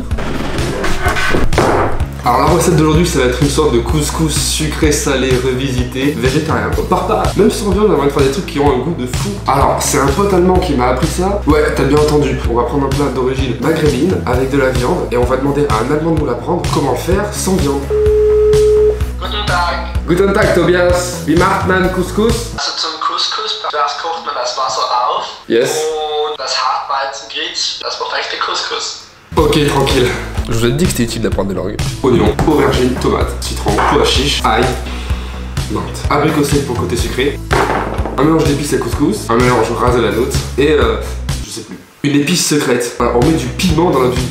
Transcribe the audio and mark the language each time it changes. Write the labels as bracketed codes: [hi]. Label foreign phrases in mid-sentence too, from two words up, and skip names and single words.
[fr] Alors la recette d'aujourd'hui, ça va être une sorte de couscous sucré salé revisité, végétarien. Pas, même sans viande, on va faire des trucs qui ont un goût de fou. Alors c'est un pote allemand qui m'a appris ça. Ouais, t'as bien entendu. On va prendre un plat d'origine maghrébine avec de la viande et on va demander à un allemand de nous l'apprendre comment le faire sans viande. [de] Guten Tag. Guten Tag, Tobias. Wie macht man Couscous? Also zum Couscous, zuerst kocht man das Wasser auf. Yes. Und das Hartweizengrieß, das perfekte Couscous. [fr] Ok, tranquille. Je vous ai dit que c'était utile d'apprendre des langues. Oignon, aubergine, tomate, citron, pois chiche, ail, menthe. Abricot sec pour côté sucré. Un mélange d'épices à couscous. Un mélange rasé à la note. Et je sais plus. Une épice secrète. Alors, on met du piment dans la vie.